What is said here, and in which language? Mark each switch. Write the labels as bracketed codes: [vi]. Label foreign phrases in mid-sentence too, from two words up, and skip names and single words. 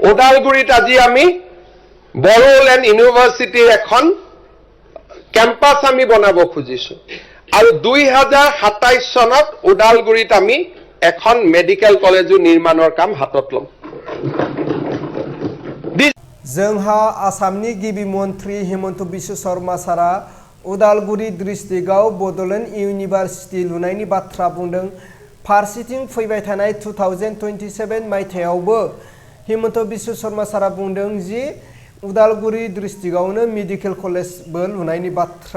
[as] ওদালগুৰিত আজি আমি বড়োলেণ্ড ইউনিভাৰ্চিটিৰ এখন কেম্পাছ আমি বনাব খুজিছো আৰু 2027 চনত ওদালগুৰিত আমি এখন [en] medical college [as] নিৰ্মাণৰ কাম হাতত লম। [brx] जोंहा आसामनि गिबि मन्त्रि हिमन्त बिश्व शर्मा सारा उदालगुरि डिस्ट्रिक्टआव बड'लेण्ड इउनिभार्सिटि लुनायनि बाथ्रा बुंदों। फारसेथिं फैबाय थानाय 2027 मायथाइयावबो हिमन्त बिश्व शर्मा सारा बुंदों जि उदालगुरि डिस्ट्रिक्टआवनो [en] medical college [brx] लुनायनि बाथ्रा।